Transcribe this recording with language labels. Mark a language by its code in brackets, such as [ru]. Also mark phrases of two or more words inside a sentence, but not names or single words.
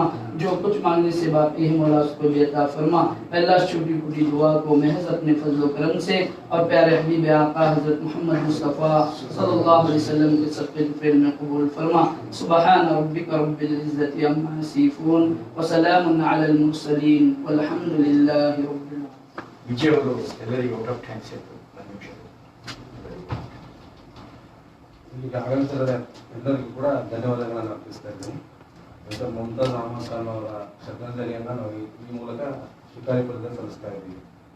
[ur] جو کچھ مانگنے سے باقی ہے مولا اس کو بھی عطا فرما. اے اللہ چھوٹی چھوٹی دعا کو محض اپنے فضل و کرم سے اور پیارے حبیب آقا حضرت محمد مصطفیٰ [ar] صلی اللہ علیہ وسلم [ur] کے صدقے فعل میں قبول فرما. [ar] سبحان ربک رب العزت عما یصفون وسلام علی المرسلین والحمد للہ رب العالمین. [kn] ವಿಜಯವರು ಎಲ್ಲರಿಗೂ [en] out of thanks [kn] ಆಯಿತು. ಈಗ ಆಗಮಿಸಿದ ಎಲ್ಲರಿಗೂ ಕೂಡ ಧನ್ಯವಾದಗಳನ್ನು ಅರ್ಪಿಸ್ತಾ ಇದ್ದೀನಿ. ಡಾಕ್ಟರ್ ಮುಮ್ತಾಜ್ ಅಹಮದ್ ಖಾನ್ ಅವರ ಶ್ರದ್ಧಾಂಜಲಿಯನ್ನು ನಾವು ಈ ಮೂಲಕ ಶಿಕಾರಿಪುರದಲ್ಲಿ ಸಲ್ಲಿಸ್ತಾ ಇದ್ದೀವಿ.